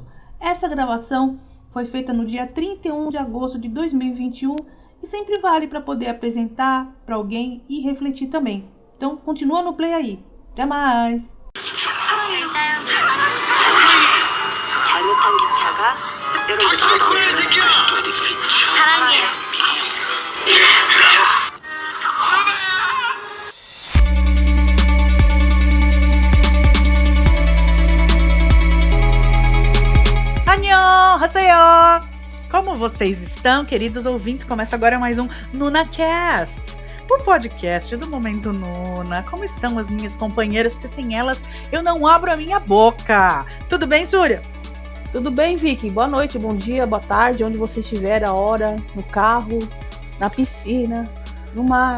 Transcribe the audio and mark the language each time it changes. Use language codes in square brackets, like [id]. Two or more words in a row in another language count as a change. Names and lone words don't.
[pt] Essa gravação foi feita no dia 31 de agosto de 2021 e sempre vale para poder apresentar para alguém e refletir também. Então, continua no play aí. Até mais! 잘못한 기차가 여러분 사랑해요. [ko] Annyeonghaseyo! [pt] Como vocês estão, queridos ouvintes? Começa agora mais um NunaCast, o podcast do Momento Nuna. Como estão as minhas companheiras? Porque sem elas eu não abro a minha boca. Tudo bem, Surya? Tudo bem, Vicky? Boa noite, bom dia, boa tarde, onde você estiver, a hora, no carro, na piscina, no mar.